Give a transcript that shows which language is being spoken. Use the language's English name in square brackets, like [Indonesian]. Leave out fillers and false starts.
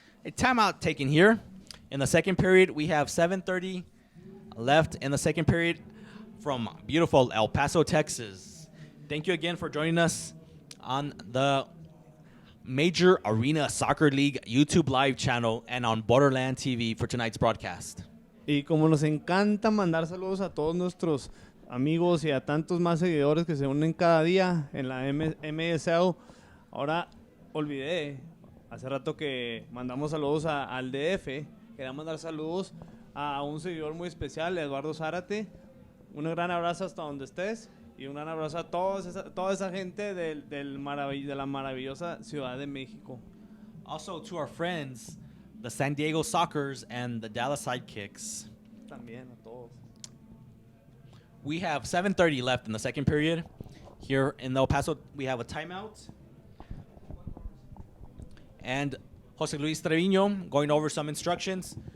[English] A timeout taken here. In the second period, we have 7:30 left in the second period from beautiful El Paso, Texas. Thank you again for joining us on the Major Arena Soccer League YouTube live channel and on Borderland TV for tonight's broadcast. [Spanish] Y como nos encanta mandar saludos a todos nuestros amigos y a tantos más seguidores que se unen cada día en la MSL, ahora olvidé, hace rato que mandamos saludos al DF, quería mandar saludos a un seguidor muy especial, Eduardo Zárate. Un gran abrazo hasta donde estés y un gran abrazo a toda esa gente de la maravillosa Ciudad de México. [English] Also to our friends, the San Diego Sockers and the Dallas Sidekicks. [Spanish] También a todos. [English] We have 7:30 left in the second period. Here in El Paso, we have a timeout. And Jose Luis Trevino going over some instructions.